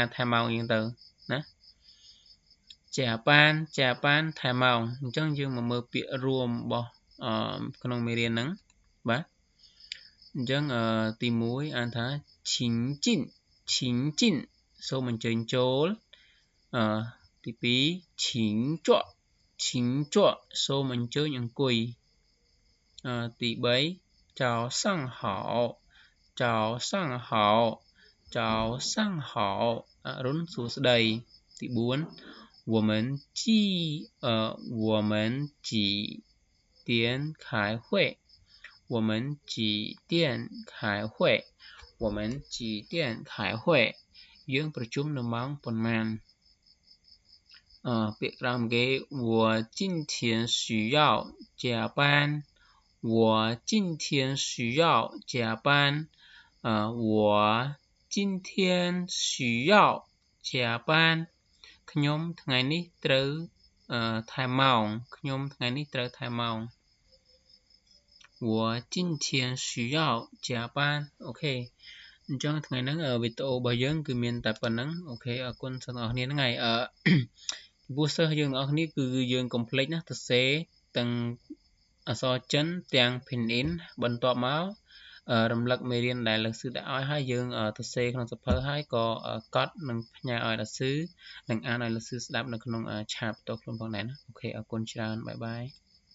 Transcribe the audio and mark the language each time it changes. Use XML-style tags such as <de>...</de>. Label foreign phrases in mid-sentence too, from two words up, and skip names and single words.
<km>ថែមម៉ោងអញ្ចឹងទៅណាជាប៉ានថែមម៉ោងអញ្ចឹងយើងមកមើលពាក្យរួមរបស់ក្នុងមេរៀនហ្នឹងបាទអញ្ចឹងទី1អានថាឈិងជីនសូមអញ្ជើញចូលទី2ឈិងជក់សូមអញ្ជើញអង្គុយទី3ចៅសង្ហោ អរុនសួស្តីទី 4</km> <zh>我们几点开会我们几点开会</zh> <km>យើងប្រជុំនៅម៉ោងប៉ុន្មាន</km> <zh>ពាក្យក្រោមគេ我今天需要加班我今天需要加班我今天需要加班</zh> <km>ខ្ញុំថ្ងៃនេះត្រូវថែមម៉ោងខ្ញុំថ្ងៃនេះ ត្រូវថែមម៉ោង</km> <zh>我今天需要加班</zh> <km>អូខេអញ្ចឹងថ្ងៃហ្នឹងវីដេអូរបស់ យើងគឺមានតែប៉ុណ្្នឹងអូខេអរគុណសទាំងអស់គ្នាហ្នឹងហើយចំពោះសិស្សយើងទាំងអស់គ្នាគឺយើងកុំភ្លេចណាសរសេរទាំងអក្សរចិនទាំង Pinyin បន្ទាប់មករំលឹកមេរៀនដែលលោកស៊ឺដាក់ឲ្យហើយយើងសរសេរក្នុងសៀវភៅហើយក៏កត់និងផ្ញើឲ្យលោកស៊ឺនិងអានឲ្យលោកស៊ឺស្ដាប់នៅក្នុងឆាតបន្ទាល់ខ្លួនផងដែរណាអូខេអរគុណច្រើនបាយបាយ</km>